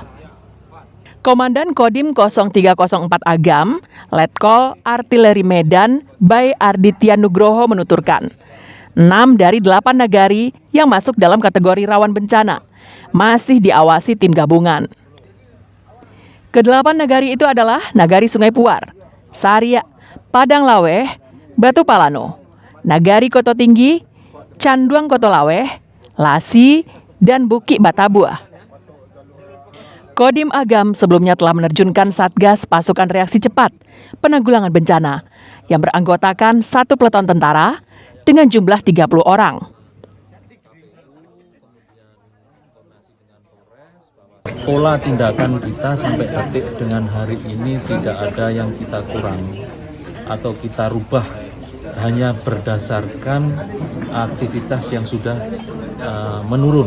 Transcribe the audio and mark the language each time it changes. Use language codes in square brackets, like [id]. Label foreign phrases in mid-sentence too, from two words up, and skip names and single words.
[id] Komandan Kodim 0304 Agam, Letkol Artileri Medan, Bay Arditya Nugroho menuturkan, 6 dari 8 nagari yang masuk dalam kategori rawan bencana masih diawasi tim gabungan. Ke-8 nagari itu adalah Nagari Sungai Puar, Saria, Padang Laweh, Batu Palano, Nagari Koto Tinggi, Canduang Koto Laweh, Lasi, dan Buki Batabuah. Kodim Agam sebelumnya telah menerjunkan Satgas Pasukan Reaksi Cepat Penanggulangan Bencana yang beranggotakan 1 peleton tentara dengan jumlah 30 orang. Pola tindakan kita sampai detik dengan hari ini tidak ada yang kita kurangi atau kita rubah, hanya berdasarkan aktivitas yang sudah menurun.